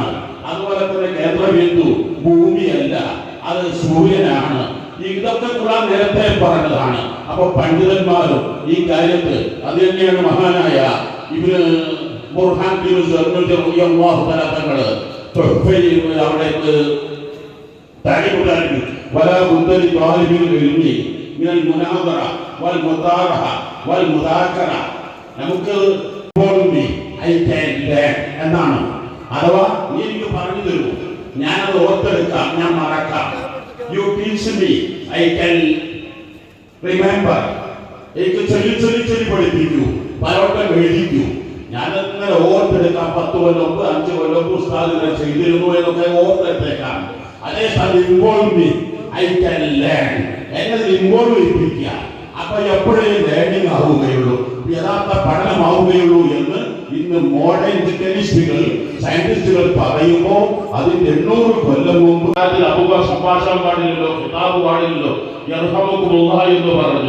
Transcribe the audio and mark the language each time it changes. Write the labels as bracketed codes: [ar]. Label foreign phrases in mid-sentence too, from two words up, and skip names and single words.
[ml] അതുപോലെ തന്നെ കേന്ദ്രബിന്ദു ഭൂമിയല്ല, അത് സൂര്യനാണ്. ഇതൊക്കെ ഖുർആൻ നേരത്തെ പറഞ്ഞതാണ്. അപ്പൊ പണ്ഡിതന്മാരും ഈ കാര്യത്തിൽ അത് തന്നെയാണ് മഹാനായ ഇബ്നു ബുർഹാൻ തങ്ങള് അവിടെ [ar] ولا بد لطالب العلم من المناظرة والمطارحة والمذاكرة. [ml] നമുക്ക് എന്നാണ്. അഥവാ നീ എനിക്ക് പറഞ്ഞു തരൂ, ഞാനത് ഓർത്തെടുക്കാം, ഞാൻ മറക്കാം. [en] You teach me, I can remember. [ml] എനിക്ക് ചൊല്ലി പഠിപ്പിക്കൂ, പലവട്ടം എഴുതിക്കൂ. ഞാനങ്ങനെ ഓർത്തെടുക്കാം. 10 കൊല്ലം 5 കൊല്ലം ഉസ്താദിനെ ചെയ്തിരുന്നു എന്നൊക്കെ ഓർത്തെടുത്തേക്കാം. [en] അതേസമയം involve me, I can learn. [ml] എന്നത് ഇൻവോൾവ് ചെയ്യിപ്പിക്കുക. അപ്പൊ എപ്പോഴേ ലേണിംഗ് ആവുകയുള്ളൂ, യഥാർത്ഥ പഠനമാവുകയുള്ളൂ എന്ന് ഇന്ന് [en] modern chemistries [ml] സയന്റിസ്റ്റുകൾ പറയുമ്പോൾ അതിന്റെ 800 കൊല്ലം മുമ്പ് സംഭാഷണം പാടില്ലല്ലോ, കിതാബ് പാടില്ലല്ലോ, എന്ന് പറഞ്ഞു.